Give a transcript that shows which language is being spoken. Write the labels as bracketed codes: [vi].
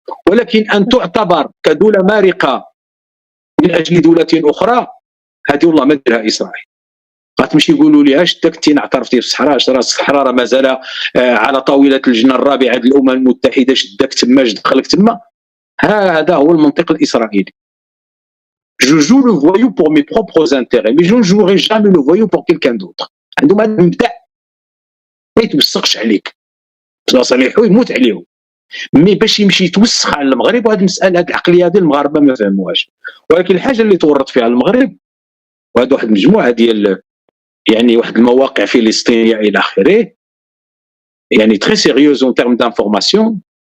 [ar] ولكن ان تعتبر كدوله مارقه من اجل دوله اخرى، هذه والله ما ديرها اسرائيل. غتمشي يقولوا لي اش داك التين اعترفتي في الصحراء، الصحراء راه مازال على طاوله اللجنه الرابعه ديال الامم المتحده، شدك تما دخلك تما. هذا هو المنطق الاسرائيلي. [fr] Je joue le voyou pour mes propres intérêts, mais je ne jouerai jamais le voyou pour quelqu'un d'autre. [ar] عندهم هذا المبدا ما يتوسخش عليك، صالحو يموت عليهم، مي باش يمشي يتوسخ على المغرب. وهذه المساله، هذه العقليه ديال المغاربه ما فهموهاش. ولكن الحاجه اللي تورط فيها المغرب، وهذا واحد المجموعه ديال يعني واحد المواقع فلسطينيه الى اخره، يعني [fr] تري سيريوز اون تيرم دانفورماسيون.